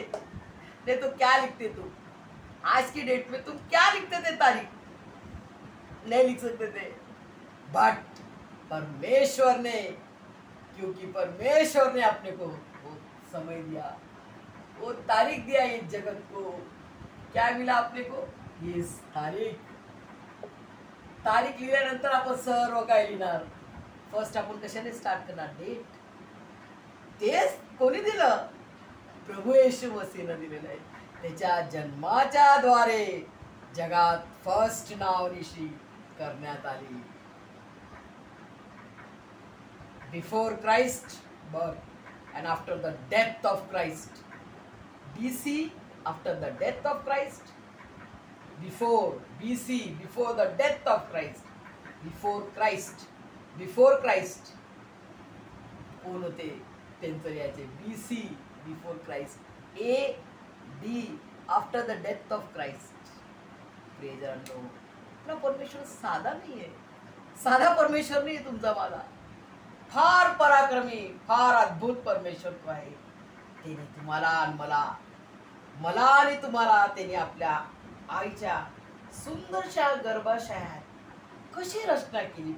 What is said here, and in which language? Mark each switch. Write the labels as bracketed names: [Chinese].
[Hindi] नहीं तो क्या लिखते तुम? आज की डेट में तुम क्या लिखते थे? तारीख नहीं लिख सकते थे, बट परमेश्वर ने, क्योंकि परमेश्वर ने अपने को वो समय दिया, वो तारीख दिया इस जगत को। क्या मिला आपने को? [Marathi] इस तारीख लिहिल्यानंतर आपण सर्व काय लिहिणार? फर्स्ट आपण कशाने स्टार्ट करणार? डेट. तेच कोणी दिलं? प्रभू येशू मसीहनं दिलेलं आहे. त्याच्या जन्माच्या द्वारे जगात फर्स्ट नावनिशी करण्यात आली. [English] Before Christ birth and after the death of Christ. BC after the death of Christ, before BC, before the death of Christ, before Christ [Marathi] कोण होते त्यांचं याचे? [English] BC before Christ, AD after the death of Christ. [Marathi] Praise low, आपला परमेश्वर साधा नाही आहे, साधा परमेश्वर नाही तुमचा माझा, फार पराक्रमी, फार अद्भुत परमेश्वर तो आहे. त्याने तुम्हाला आणि मला आणि तुम्हाला त्याने आपल्या आईच्या सुंदरशा गर्भाशयात कशी रचना केली.